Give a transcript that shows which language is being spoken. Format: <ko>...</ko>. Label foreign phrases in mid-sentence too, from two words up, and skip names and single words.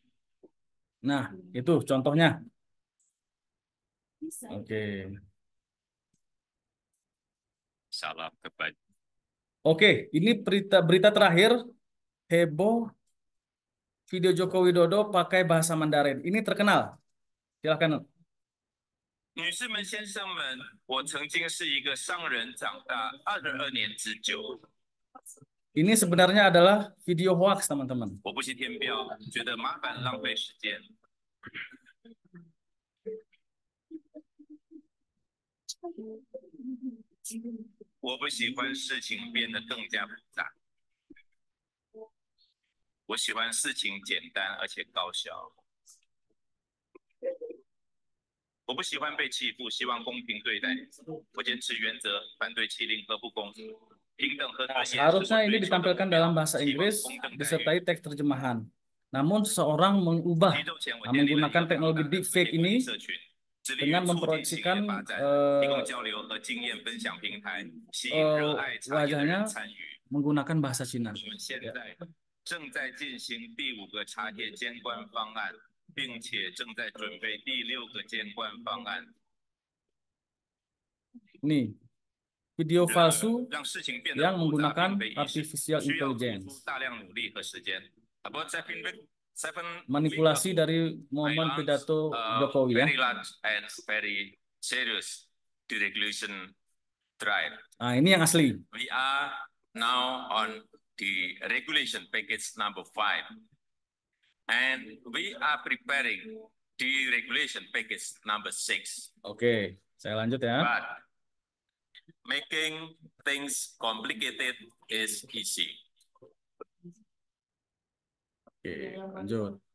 <id>Nah, itu contohnya. Oke. Salam kebajikan. Oke, ini berita terakhir, heboh video Joko Widodo pakai bahasa Mandarin. Ini terkenal. Silakan.</id> <zh>女士们、先生们，我曾经是一个商人，长大22年之久。</zh> <id>Ini sebenarnya adalah video hoax, teman-teman.</id> <zh>我不是填表，觉得麻烦浪费时间。我不喜欢事情变得更加复杂。我喜欢事情简单而且高效。我不喜欢被欺负，希望公平对待。我坚持原则，反对欺凌和不公。</zh> <id>Nah, seharusnya ini ditampilkan dalam bahasa Inggris disertai teks terjemahan. Namun seseorang mengubah menggunakan teknologi deepfake ini dengan memproyeksikan wajahnya menggunakan bahasa Cina. Ya.</id> <zh>正在进行第5个查验监管方案，并且正在准备第6个监管方案。</zh> <id>Nih, video palsu yang menggunakan</id> <en>artificial intelligence.</en> <id>Manipulasi dari momen pidato Jokowi ya. Nah, ini yang asli.</id> <en>We are now on the regulation package number 5, and we are preparing the regulation package number 6.</en> <id>Oke, saya lanjut ya.</id> <en>But making things complicated is easy.</en> <id>Oke, lanjut.</id>